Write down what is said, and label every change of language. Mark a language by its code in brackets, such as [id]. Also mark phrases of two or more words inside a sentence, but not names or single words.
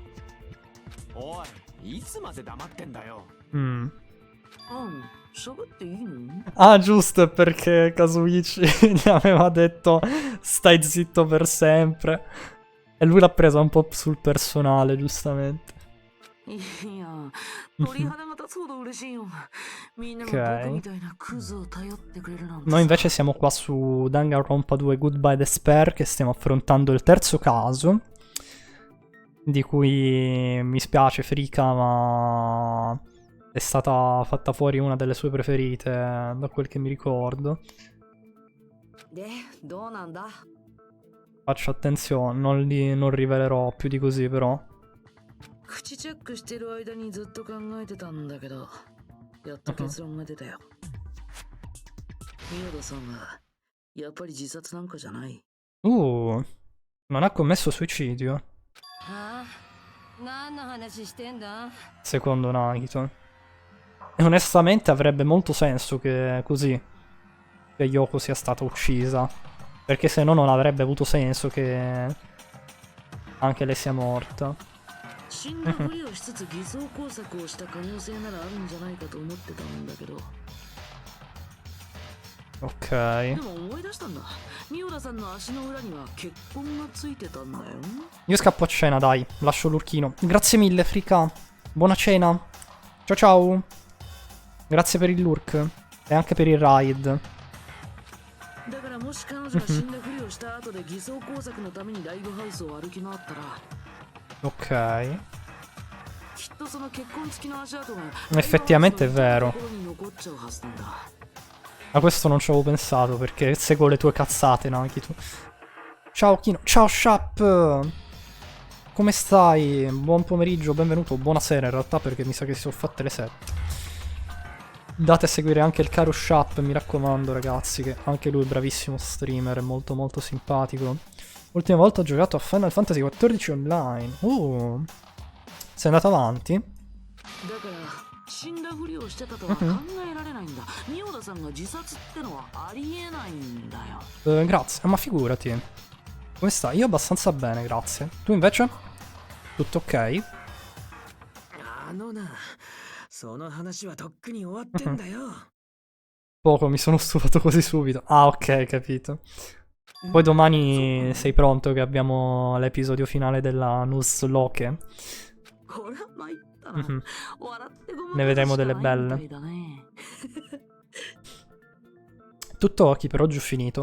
[it] Ah, giusto, perché Kazuichi gli aveva detto stai zitto per sempre. E lui l'ha presa un po' sul personale, giustamente. [ja] いや鳥肌が立つほど嬉しいよ。みんなが僕みたいなクズを頼ってくれるなんて。 [it] Noi invece siamo qua su Danganronpa 2 Goodbye Despair, che stiamo affrontando il terzo caso, di cui mi spiace Frika, ma è stata fatta fuori una delle sue preferite, da quel che mi ricordo. [ja] でどうなんだ。 [it] Faccio attenzione, non rivelerò più di così però. [ja] 口チェックしてる間にずっと考えてたんだけど、やっと結論が出たよ。宮田さんはやっぱり自殺なんかじゃない。 [it] Non ha commesso suicidio, [ja] ああ、何の話してんだ。 [it] secondo Nagito. E onestamente avrebbe molto senso che così, che Yoko sia stata uccisa. Perché se no non avrebbe avuto senso che anche lei sia morta. [ja] 死んだふりをしつつ偽装工作をした可能性ならあるんじゃないかと思ってたんだけど。 [it] Ok. [ja] でも思い出したんだ。ミオラさんの足の裏には血痕がついてたんだよ。 [it] Io scappo a cena, dai. Lascio l'urchino. Grazie mille, Frika. Buona cena. Ciao ciao. Grazie per il lurk. E anche per il raid. [ja] だからもし彼女が死んだふりをした後で偽装工作のためにライブハウスを歩き回ったら、 [it] Ok. [ja] きっとその血痕付きの足跡が [it] Effettivamente è vero. [ja] ところに残っちゃうはずなんだ。 [it] A questo non ci avevo pensato perché seguo le tue cazzate, Nagito. Ciao Kino. Ciao Shap. Come stai? Buon pomeriggio, benvenuto. Buonasera in realtà perché mi sa che si sono fatte le 7. Date a seguire anche il caro Shap, mi raccomando ragazzi, che anche lui è bravissimo streamer, è molto molto simpatico. Ultima volta ho giocato a Final Fantasy XIV Online. Sei andato avanti? [ja] だから死んだふりをしてたとは考えられないんだ。ミオダさんが自殺ってのはありえないんだよ。 [it] Grazie, ma figurati. Come stai? Io abbastanza bene, grazie. Tu invece? Tutto ok? [ja] あのな、その話はとっくに終わってんだよ。 [it] Poco, mi sono stufato così subito. Ah, ok, capito. Poi domani sei pronto che abbiamo l'episodio finale della Nuzlocke. Ne vedremo delle belle. Tutto ok, per oggi ho finito.